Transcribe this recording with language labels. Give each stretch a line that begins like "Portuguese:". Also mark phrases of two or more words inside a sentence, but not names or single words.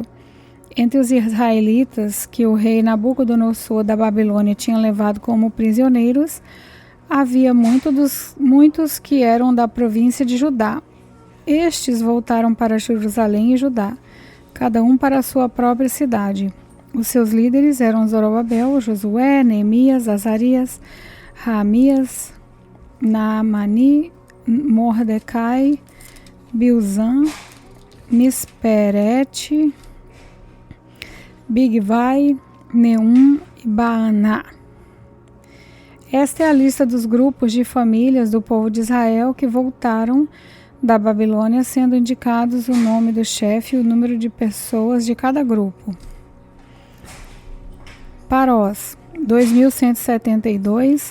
Portuguese: Entre os israelitas que o rei Nabucodonosor da Babilônia tinha levado como prisioneiros, havia muitos que eram da província de Judá. Estes voltaram para Jerusalém e Judá, cada um para a sua própria cidade. Os seus líderes eram Zorobabel, Josué, Neemias, Azarias, Raamias, Naamani, Mordecai, Bilzan, Misperete, Bigvai, Neum e Baaná. Esta é a lista dos grupos de famílias do povo de Israel que voltaram da Babilônia, sendo indicados o nome do chefe e o número de pessoas de cada grupo. Parós, 2.172.